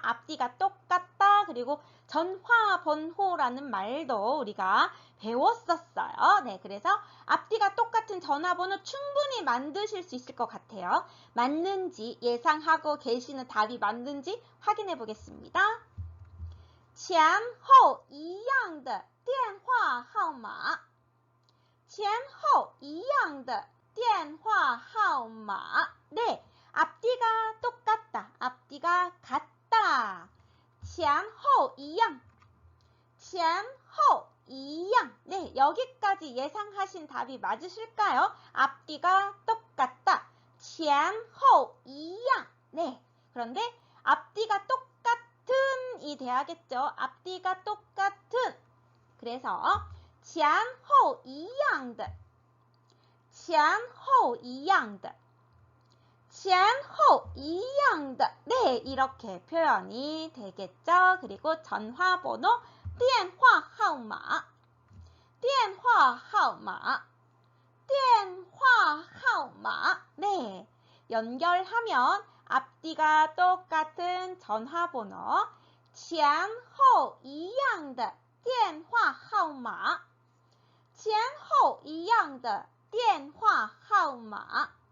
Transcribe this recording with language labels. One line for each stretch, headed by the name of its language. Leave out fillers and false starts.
Korean: 앞뒤가 똑같다. 그리고 전화 번호라는 말도 우리가 배웠었어요. 네, 그래서 앞뒤가 똑같은 전화번호 충분히 만드실 수 있을 것 같아요. 맞는지 예상하고 계시는 답이 맞는지 확인해 보겠습니다.
Chinese: 前后一样的电话号码前后一样的电话号码
Korean: 네, 앞뒤가 똑같다. 앞뒤가 같다.
Chinese: 前后一样前后一样
Korean: 네, 여기까지 예상하신 답이 맞으실까요? 앞뒤가 똑같다.
Chinese: 前后一样
Korean: 네, 그런데 앞뒤가 똑같은이 돼야겠죠. 앞뒤가 똑같은.
Chinese: 그래서 前后一样的前后一样的前后一样的
Korean: 네, 이렇게 표현이 되겠죠. 그리고 전화번호
Chinese: 电话号码电话号码电话号码
Korean: 네, 연결하면 앞뒤가 똑같은 전화번호
Chinese: 前后一样的电话号码前后一样的电话号码